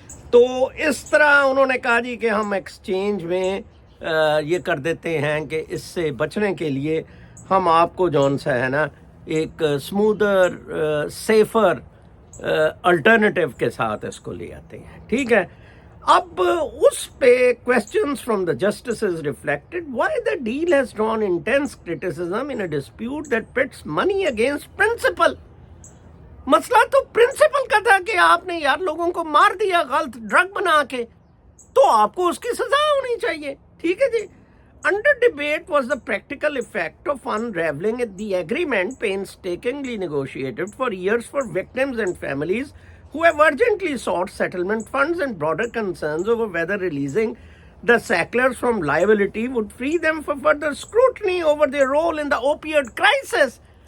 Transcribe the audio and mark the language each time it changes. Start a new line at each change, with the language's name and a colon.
Urdu: تو اس طرح انہوں نے کہا جی کہ ہم ایکسچینج میں یہ کر دیتے ہیں کہ اس سے بچنے کے لیے ہم آپ کو جون سا ہے نا ایک اسموتھر سیفر الٹرنیٹیو کے ساتھ اس کو لے آتے ہیں، ٹھیک ہے. اب اس پہ
English: questions from the justices reflected why the deal has drawn intense criticism in a dispute that pits money against principle.
Urdu: مسئلہ تو پرنسپل کا تھا کہ آپ نے یار لوگوں کو مار دیا غلط ڈرگ بنا کے، تو آپ کو اس کی سزا ہونی چاہیے، ٹھیک ہے جی.
English: Under debate was the practical effect of unraveling the agreement painstakingly negotiated for years for victims and families who have urgently sought settlement funds, and broader concerns over whether releasing the Sacklers from liability would free them for further scrutiny over their role in the opioid crisis.